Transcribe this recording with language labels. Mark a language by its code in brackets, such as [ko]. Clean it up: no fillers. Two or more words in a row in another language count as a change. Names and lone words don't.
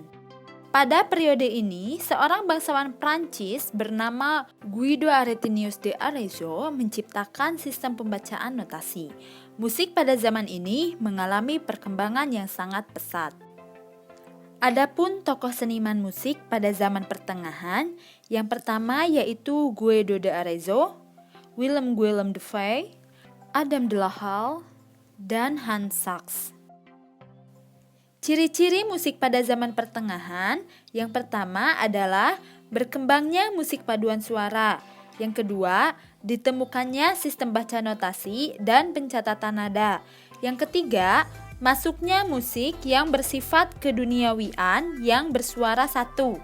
[id] Pada periode ini, seorang bangsawan Prancis bernama Guido Aretinius de Arezzo menciptakan sistem pembacaan notasi. Musik pada zaman ini mengalami perkembangan yang sangat pesat. Adapun tokoh seniman musik pada zaman pertengahan, yang pertama yaitu Guido de Arezzo, Willem Dafoe, Adam de la Halle, dan Hans Sachs. Ciri-ciri musik pada zaman pertengahan, yang pertama adalah berkembangnya musik paduan suara. Yang kedua, ditemukannya sistem baca notasi dan pencatatan nada. Yang ketiga, masuknya musik yang bersifat keduniawian yang bersuara satu.